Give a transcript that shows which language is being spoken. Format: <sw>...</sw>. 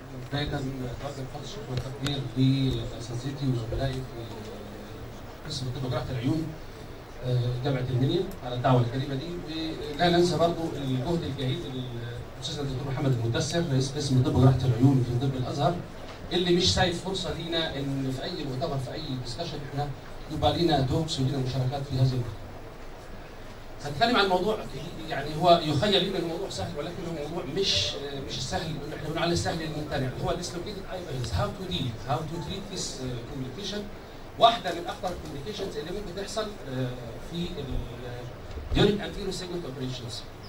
<ar>بداية أتوجه بخالص الشكر والتقدير لأساتذتي وزملائي في قسم طب جراحة العيون جامعة المنيا على الدعوة الكريمة دي، ولا ننسى برضه الجهد الجهيد الأستاذ الدكتور محمد المدثر رئيس قسم طب جراحة العيون في طب الأزهر، اللي مش سايب فرصة لينا إن في أي مؤتمر في أي ديسكشن إحنا يبقى لينا توكس ولينا مشاركات في هذه المؤتمر. هنتكلم عن موضوع يعني هو يخيل لنا الموضوع سهل، ولكن هو موضوع مش السهل اللي احنا بنقول عليه السهل الممتنع، هو</ar> <en>dislocated eyeballs. how to treat this complication.</en> <ar>واحده من اخطر الكومبليكيشنز اللي ممكن تحصل في</ar> <en>during anterior segment operations.</en>